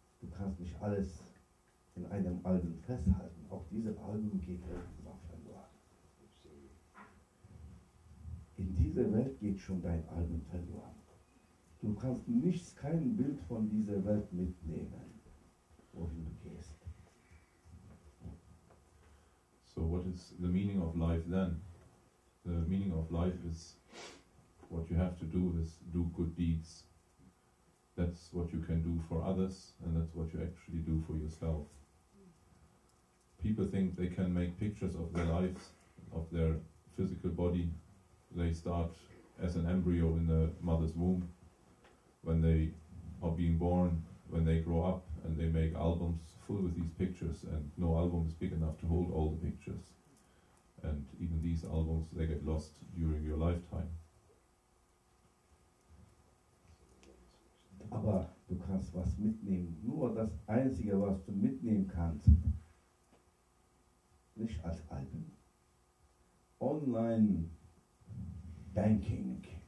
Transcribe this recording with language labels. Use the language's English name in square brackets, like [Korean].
[German] Du kannst nicht alles in einem Album festhalten. Auch diese Album geht irgendwann verloren. In dieser Welt geht schon dein Album verloren. Du kannst nichts, kein Bild von dieser Welt mitnehmen, wohin du gehst. [English] So what is the meaning of life then? The meaning of life is what you have to do is do good deeds. That's what you can do for others, and that's what you actually do for yourself. People think they can make pictures of their lives, of their physical body. They start as an embryo in the mother's womb. When they are being born, when they grow up, and they make albums full with these pictures, and no album is big enough to hold all the pictures. And even these albums, they get lost during your lifetime. [German] Aber du kannst was mitnehmen. Nur das Einzige, was du mitnehmen kannst, nicht als Album. Online Banking.